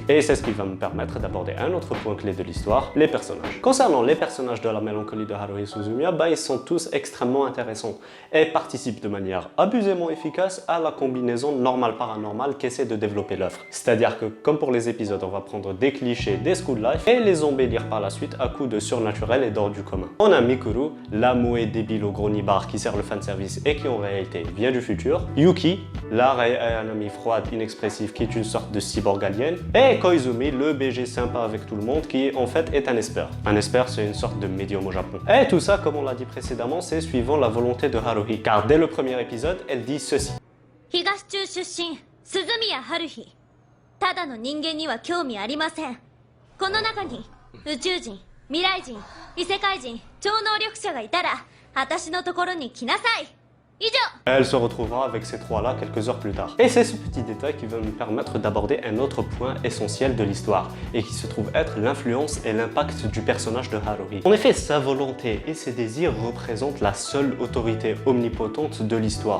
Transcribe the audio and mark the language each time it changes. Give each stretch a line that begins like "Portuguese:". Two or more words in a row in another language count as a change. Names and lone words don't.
French: Et c'est ce qui va me permettre d'aborder un autre point clé de l'histoire, les personnages. Concernant les personnages de la mélancolie de Haruhi Haruhi Suzumiya, ils sont tous extrêmement intéressants et participent de manière abusément efficace à la combinaison normale-paranormale qu'essaie de développer l'œuvre. C'est-à-dire que, comme pour les épisodes, on va prendre des clichés des
English: school life
French: et les embellir par la suite à coups de surnaturel et d'hors du commun. On a Mikuru, la mouée débile au gros nibar qui sert le fanservice et qui en réalité vient du futur. Yuki, la amie froide, inexpressive qui est une sorte de cyborg alien. Et Koizumi, le BG sympa avec tout le monde qui en fait est un esper. Un esper, c'est une sorte de médium au Japon. Et tout ça, comme on l'a dit précédemment, c'est suivant la volonté de Haruhi. Car dès le premier épisode, elle dit ceci.
Japanese: 東中出身鈴宮春日ただの人間には興味ありませんこの中に宇宙人未来人異世界人超能力者がいたら私のところに来なさい以上
French: Elle se retrouvera avec ces trois-là quelques heures plus tard. Et c'est ce petit détail qui va nous permettre d'aborder un autre point essentiel de l'histoire, et qui se trouve être l'influence et l'impact du personnage de Haruhi. En effet, sa volonté et ses désirs représentent la seule autorité omnipotente de l'histoire.